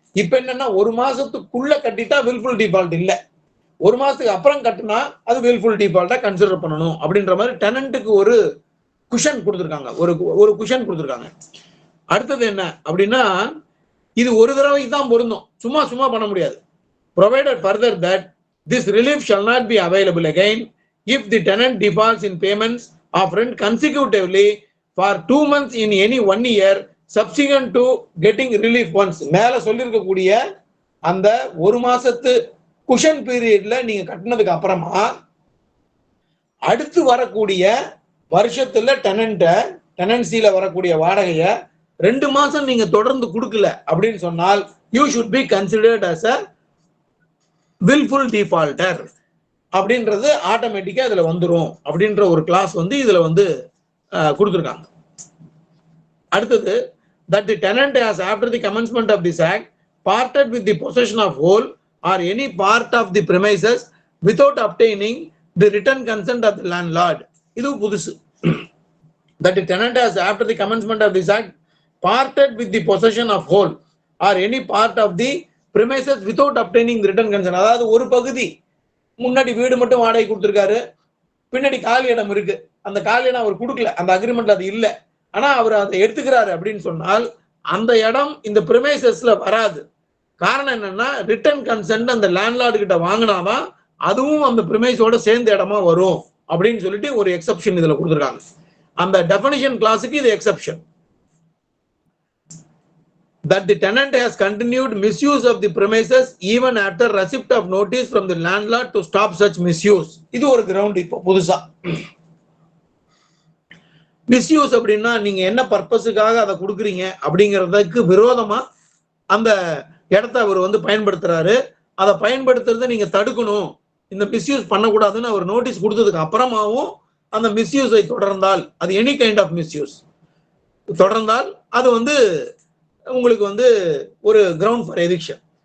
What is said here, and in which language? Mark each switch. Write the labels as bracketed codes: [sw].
[ta] இப்ப என்னன்னா 1 மாசத்துக்குள்ள கட்டிட்டா willful default இல்ல, 1 மாசத்துக்கு அப்புறம் கட்டினா அது willful defaultா கன்சிடர் பண்ணணும் அப்படின்ற மாதிரி டெனன்ட்டுக்கு ஒரு குஷன் கொடுத்துருக்காங்க, ஒரு குஷன் கொடுத்துருக்காங்க. அடுத்தது என்ன அப்படின்னா இது ஒரு தடவைக்கு தான் பொருந்தும், சும்மா பண்ண முடியாது. [en] provided further that this relief shall not be available again if the tenant defaults in payments of rent consecutively for 2 months in any 1 year subsequent to getting relief once. [ta] மேல சொல்லியிருக்கக்கூடிய அந்த 1 மாசத்து குஷன் பீரியட்ல நீங்க கட்டினதுக்கு அப்புறமா அடுத்து வரக்கூடிய வருஷத்துல டெனன்சில வரக்கூடிய வாடகைய 2 மாசம் நீங்க தொடர்ந்து கொடுக்கல அப்படின்னு சொன்னால் [en] you should be considered as a willful defaulter [ta] அப்படின்றது ஆட்டோமேட்டிக்கா இதுல வந்துரும் அப்படின்ற ஒரு கிளாஸ் வந்து இதுல வந்து கொடுத்துருக்காங்க. [en] அடுத்தது that the tenant has after the commencement of this act parted with the possession of whole or any part of the premises without obtaining the written consent of the landlord. [ta] இது புதுசு. [en] that the tenant has after the commencement of this act parted with the possession of whole or any part of the premises without obtaining the written consent. [ta] அதாவது ஒரு பகுதி முன்னாடி வீடு மட்டும் வாடகை கொடுத்துருக்காரு, பின்னாடி காலி இடம் இருக்கு, அந்த காலி இடம் அவர் கொடுக்கல, அந்த அக்ரிமெண்ட்ல அது இல்லை, ஆனா அவர் அதை எடுத்துக்கிறாரு அப்படின்னு சொன்னால் அந்த இடம் இந்த பிரிமைசஸ்ல வராது. காரணம் என்னன்னா ரிட்டன் கன்சென்ட் அந்த லேண்ட்லார்டு கிட்ட வாங்கினாதான் அதுவும் அந்த பிரிமைஸோட சேர்ந்த இடமா வரும் அப்படின்னு சொல்லிட்டு ஒரு எக்ஸப்ஷன் இதுல கொடுத்துருக்காங்க. அந்த டெஃபினிஷன் கிளாஸுக்கு இது exception. [en] that the tenant has continued misuse of the premises even after receipt of notice from the landlord to stop such misuse. [ta] இது ஒரு கிரவுண்ட் இப்போ புதுசா. மிஸ்யூஸ் அப்படின்னா நீங்க என்ன பர்பஸுக்காக அதை கொடுக்குறீங்க அப்படிங்கிறதுக்கு விரோதமா அந்த இடத்த அவர் வந்து பயன்படுத்துறாரு, அதை பயன்படுத்துறதை நீங்க தடுக்கணும், இந்த மிஸ்யூஸ் பண்ணக்கூடாதுன்னு அவர் நோட்டீஸ் கொடுத்ததுக்கு அப்புறமாவும் அந்த மிஸ்யூஸை தொடர்ந்தால் அது எனி கைண்ட் ஆஃப் மிஸ்யூஸ் தொடர்ந்தால் அது வந்து உங்களுக்கு வந்து ஒரு கிரவுண்ட் ஃபார் எவிக்ஷன்.